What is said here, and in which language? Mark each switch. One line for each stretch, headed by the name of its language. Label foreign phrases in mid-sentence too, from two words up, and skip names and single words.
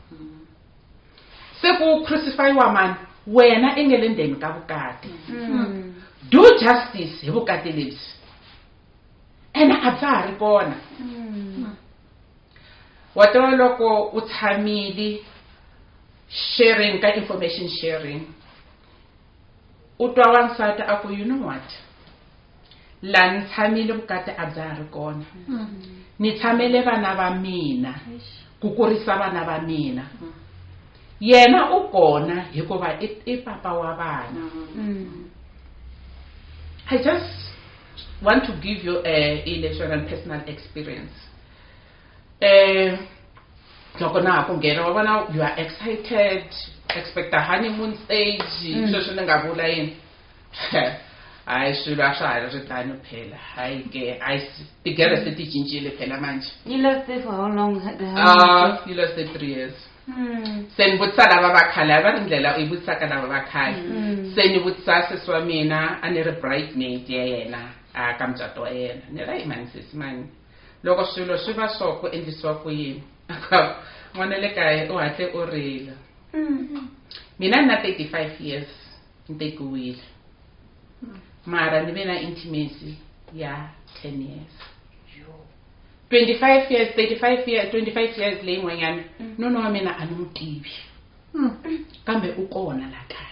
Tsonga: se ku crucify-wa mani wena I nge le ndzeni ka vukati
English: do justice
Tsonga: hi vukati lebyi ene a bya ha ri kona wa twa loko u tshamile sharing ka
English: information sharing
Tsonga: u twa wansati a ku
English: you know what
Tsonga: la ni tshamile vukati a bya ha ri kona ni tshamele vana va mina ku kurisa vana va mina yena u kona hikuva I papa wa vana
English: I just want to give you a electoral and personal experience
Tsonga: loko na ha ku nghena wa vona
English: you are excited expect a honeymoon stage
Tsonga: sweswi ni nga vula yini hayi swilo a swa ha ri tano phela hayi ke tigere se ti cincile phela manje.
English: You left there for how long? You lost it 3 years.
Tsonga: Se ni vutisa lava va khale va ri ndlela u yi vutisaka lava va khale se ni vutisa sesi wa mina a ni ri bridesmaid ya yena a ka mucato wa yena ni ra imani sesi mani loko swilo swi va so ku endlisiwa ku yini n'wana le kaya u hatle u rila mina ni na 35 years ni tekiwile mara ni ve na intimacy ya 10 years 25 years 35 years 25 years leyi n'wanyana nuna wa mina a ni n'wi tivi kambe u kona la kaya